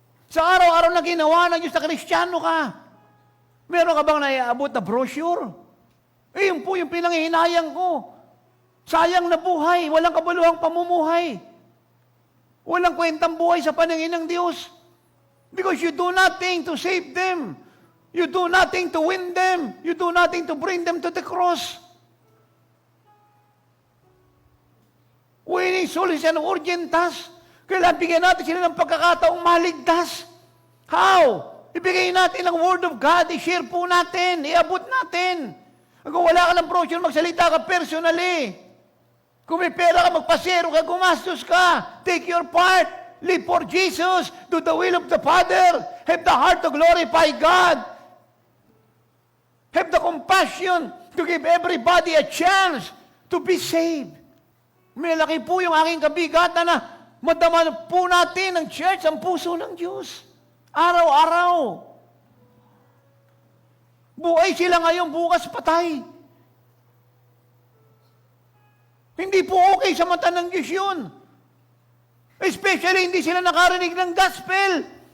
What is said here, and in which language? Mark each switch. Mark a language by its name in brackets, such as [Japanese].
[Filipino] Sa araw-araw na ginawa ng Diyos na Kristiyano ka, meron ka bang naiabot na brochure? Eh, yun po yung pinanghihinayang ko. Sayang na buhay, walang kabuluhang pamumuhay. Walang kwentang buhay sa paningin ng Diyos. [English] Because you do nothing to save them. You do nothing to win them. You do nothing to bring them to the cross. Winning souls is an urgent task. [Filipino] Kailangan bigyan natin sila ng pagkakataong maligtas. How? Ibigay natin ang Word of God, i-share po natin, iabot natin. Kung wala ka ng brochure, magsalita ka personally. Kung may pera ka, magpasero ka, gumastos ka. [English] Take your part. Live for Jesus. Do the will of the Father. Have the heart to glorify God. Have the compassion to give everybody a chance to be saved. [Filipino] Malaki po yung aking kabigatan na madama po natin ang church, ang puso ng Diyos. Araw-araw. Buhay sila ngayon, bukas patay. Hindi po okay sa mata ng Diyos yun. Especially, hindi sila nakarinig ng gospel.